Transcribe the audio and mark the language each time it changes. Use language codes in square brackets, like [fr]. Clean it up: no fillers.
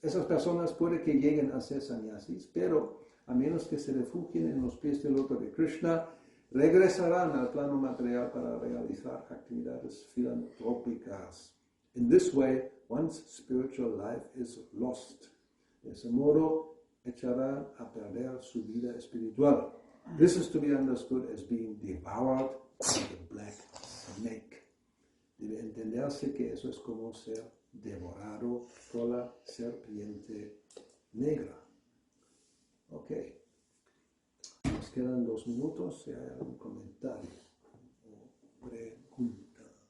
[es] Esas personas puede que lleguen a ser sannyasis, pero a menos que se refugien en los pies del loto de Krishna, regresarán al plano material para realizar actividades filantrópicas. [en] In this way, one's spiritual life is lost. [es] De ese modo, echará a perder su vida espiritual. [en] This is to be understood as being devoured by the black snake. [es] Debe entenderse que eso es como ser devorado por la serpiente negra. Ok. Nos quedan 2 minutos. Si hay algún comentario o pregunta.